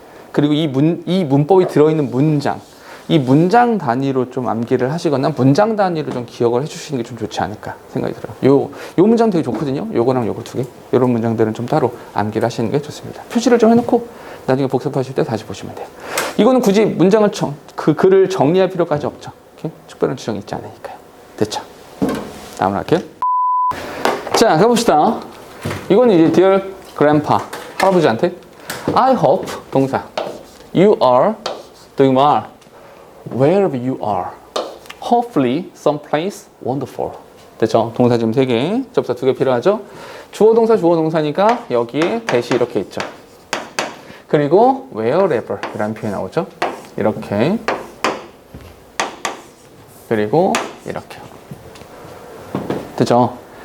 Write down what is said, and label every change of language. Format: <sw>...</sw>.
<ko>그리고 이 문법이 들어있는 문장. 이 문장 단위로 좀 암기를 하시거나 문장 단위로 좀 기억을 해주시는 게 좀 좋지 않을까 생각이 들어요. 요 문장 되게 좋거든요. 요거랑 요거 2개. 이런 문장들은 좀 따로 암기를 하시는 게 좋습니다. 표시를 좀 해놓고 나중에 복습하실 때 다시 보시면 돼요. 이거는 굳이 문장을 글을 정리할 필요까지 없죠. 이렇게 특별한 지정이 있지 않으니까요. 됐죠? 다음으로 할게요. 자, 가봅시다. 이거는 이제</ko> <en>Dear Grandpa,</en> <ko>할아버지한테</ko> <en>I hope, 동사 You are doing well wherever you are. Hopefully someplace wonderful.</en> <ko>됐죠? 동사 지금 3개, 접사 2개 필요하죠? 주어 동사니까 여기에 대시 이렇게 있죠. 그리고 wherever 이라는 표현이 나오죠. 이렇게. 그리고 이렇게. 됐죠?</ko>